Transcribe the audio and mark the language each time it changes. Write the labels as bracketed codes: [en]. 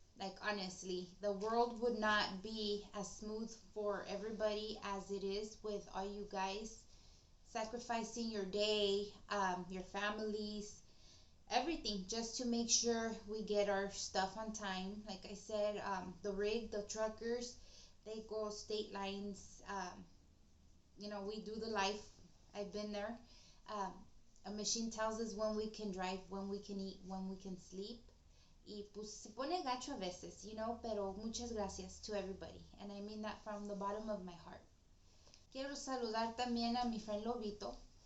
[en] Like, honestly, the world would not be as smooth for everybody as it is with all you guys sacrificing your day, your families, everything, just to make sure we get our stuff on time. Like I said, the rig, the truckers, they go state lines. We do the life. I've been there. A machine tells us when we can drive, when we can eat, when we can sleep. [es] Y pues se pone gacho a veces, pero muchas gracias [en] to everybody. And I mean that from the bottom of my heart. [es] Quiero saludar también a mi friend Lobito.